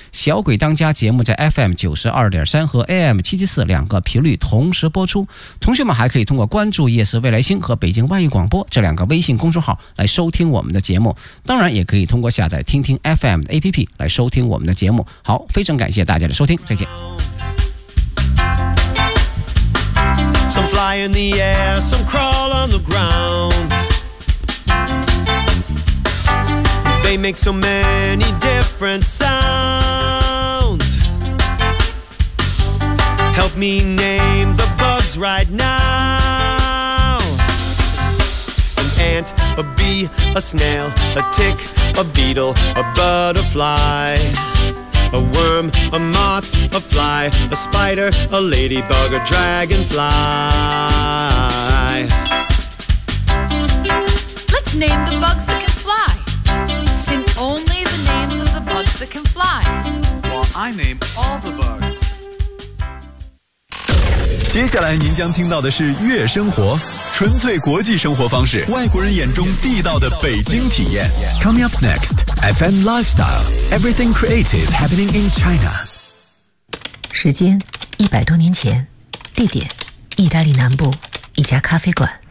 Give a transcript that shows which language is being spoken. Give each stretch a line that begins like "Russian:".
Chinese: 小鬼当家节目在 FM92.3 和 AM774 两个频率同时播出。同学们还可以通过关注夜市未来星和北京万艺广播这两个微信公众号来收听我们的节目。当然也可以通过下载听听 FM 的 APP 来收听我们的节目。好，非常感谢大家的收听，再见。
English: Some fly in the air, some crawl on the ground. They make so many different sounds. Help me name the bugs right now. An ant, a bee, a snail, a tick, a beetle, a butterfly. A worm, a moth, a fly, a spider, a ladybug, a dragonfly. Let's name the bugs that can fly. Sing only the names of the bugs that can fly. While I name all the bugs.
Chinese: 接下来您将听到的是月生活。纯粹国际生活方式，外国人眼中地道的北京体验。
English: Coming up next, FM Lifestyle, Everything Creative Happening in China.
Chinese: 时间100多年前，地点意大利南部一家咖啡馆。